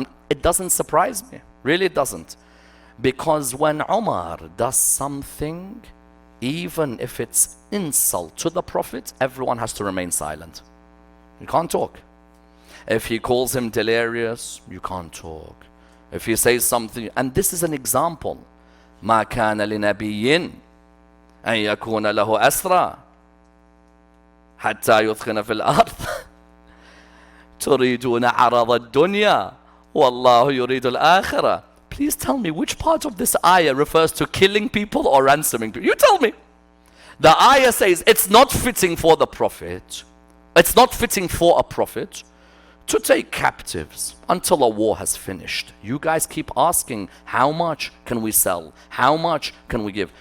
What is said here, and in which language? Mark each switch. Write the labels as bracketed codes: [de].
[en] It doesn't surprise me. Really, it doesn't. Because when Umar does something, even if it's insult to the Prophet, everyone has to remain silent. You can't talk. If he calls him delirious, you can't talk. If he says something, and this is an example. [ar] ما كان لنبي أن يكون له أسرى حتى يثخن في الأرض تريدون عرض الدنيا والله يريد الآخرة. [en] Please tell me which part of this ayah refers to killing people or ransoming people. You tell me. The ayah says it's not fitting for the Prophet, it's not fitting for a prophet to take captives until a war has finished. You guys keep asking, how much can we sell? How much can we give?